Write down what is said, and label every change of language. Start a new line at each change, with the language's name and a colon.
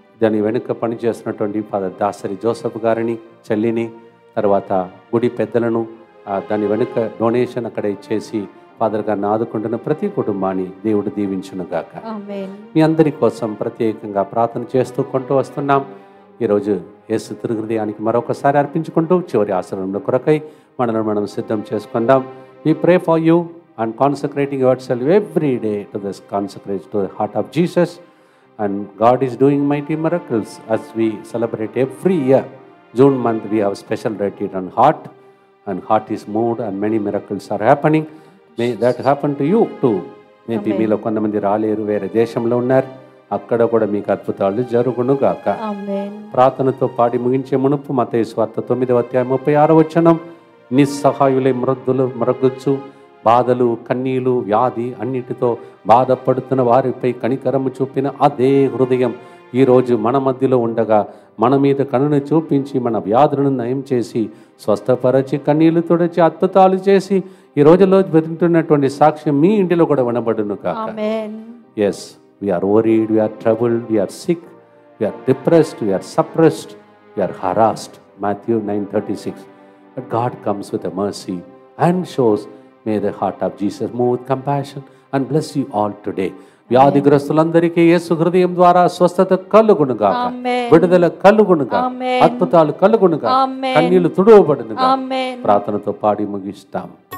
Telugu: దాని వెనుక పనిచేస్తున్నటువంటి ఫాదర్ దాసరి జోసఫ్ గారిని, చెల్లిని, తర్వాత గుడి పెద్దలను, దాని వెనుక డొనేషన్ అక్కడ ఇచ్చేసి ఫాదర్ గారిని ఆదుకుంటున్న ప్రతి కుటుంబాన్ని దేవుడు దీవించునుగాక. ఆమేన్. మీ అందరి కోసం ప్రత్యేకంగా ప్రార్థన చేస్తూ కొంటూ వస్తున్నాం. ఈరోజు యేసు తిరుహృదయానికి మరొకసారి అర్పించుకుంటూ చివరి ఆశ్రమంలో కొరకై మనల్ని మనం సిద్ధం చేసుకుందాం.
English: We pray for you and consecrating yourself every day to this consecrate to the heart of Jesus, and God is doing mighty miracles as we celebrate every year. June month we have special retreat on heart, and heart is moved and many miracles are happening. May that happen to you too.
Telugu: Maybe మీలో కొంతమంది రాలేరు, వేరే దేశంలో ఉన్నారు, అక్కడ కూడా మీకు అద్భుతాలు జరుగును గాక. ఆమేన్. ప్రార్థనతో పాడి ముగించే మునుపు మత్తయి సువార్త 9వ అధ్యాయం 36వ వచనం, నిస్సహాయులై మ్రొగ్గొచ్చు బాధలు, కన్నీలు, వ్యాధి అన్నిటితో బాధపడుతున్న వారిపై కనికరము చూపిన అదే హృదయం ఈరోజు మన మధ్యలో ఉండగా మన మీద కనును చూపించి మన వ్యాధులను నయం చేసి స్వస్థపరచి కన్నీళ్లు తుడిచి అద్భుతాలు చేసి ఈ రోజులో వెతుకుతున్నటువంటి సాక్ష్యం మీ ఇంటిలో కూడా వినబడును కాక. ఆమేన్.
English: Yes, we are worried, we are troubled, we are sick, we are depressed, we are suppressed, we are harassed. Matthew 9:36. But God comes with a mercy and shows, may the heart of Jesus move with compassion and bless you all today.
Telugu: వ్యాధిగ్రస్తులందరికీ యేసు హృదయం ద్వారా స్వస్థత కలుగునుగా, విడుదల కలుగునుగా, అద్భుతాలు కలుగునుగా, కన్నీళ్లు తుడవబడునుగా. ప్రార్థనతో పాడి ముగిస్తాం.